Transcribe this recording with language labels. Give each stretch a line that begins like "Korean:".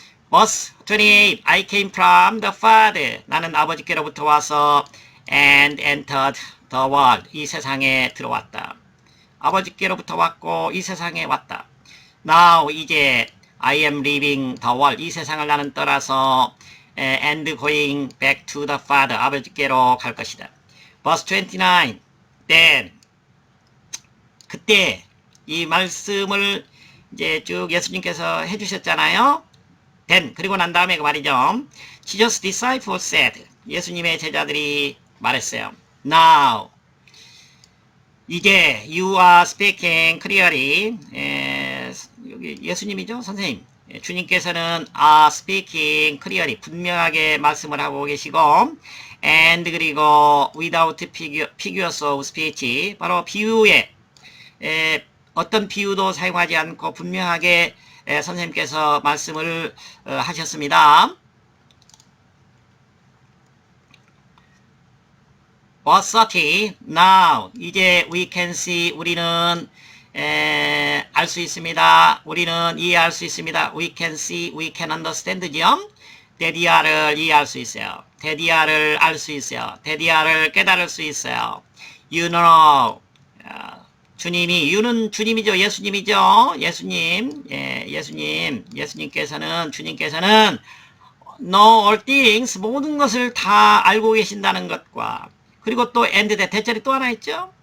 English: Verse 28 I came from the Father
Korean: 나는 아버지께로부터 와서
English: and entered the world
Korean: 이 세상에 들어왔다. 아버지께로부터 왔고 이 세상에 왔다.
English: Now
Korean: 이제
English: I am leaving the world
Korean: 이 세상을 나는 떠나서
English: and going back to the Father
Korean: 아버지께로 갈 것이다.
English: Verse 29 Then
Korean: 그때 이 말씀을 이제 쭉 예수님께서 해주셨잖아요. Then 그리고 난 다음에 그 말이죠.
English: Jesus disciples said
Korean: 예수님의 제자들이 말했어요.
English: Now
Korean: 이제
English: you are speaking clearly
Korean: 여기 예수님이죠 선생님. 주님께서는
English: are speaking clearly
Korean: 분명하게 말씀을 하고 계시고 and 그리고
English: without figures of speech
Korean: 바로 비유에 어떤 비유도 사용하지 않고 분명하게 선생님께서 말씀을 하셨습니다.
English: Verse 30 Now 이제 we can see
Korean: 우리는 알 수 있습니다. 우리는 이해할 수 있습니다.
English: We can see, we can understand죠.
Korean: 데디아를 이해할 수 있어요. 데디아를 알 수 있어요. 데디아를 깨달을 수 있어요.
English: You know
Korean: 주님이 you는 주님이죠. 예수님이죠. 예수님 예수님께서는 주님께서는
English: know all things
Korean: 모든 것을 다 알고 계신다는 것과 그리고 또 and 대절이 또 하나 있죠.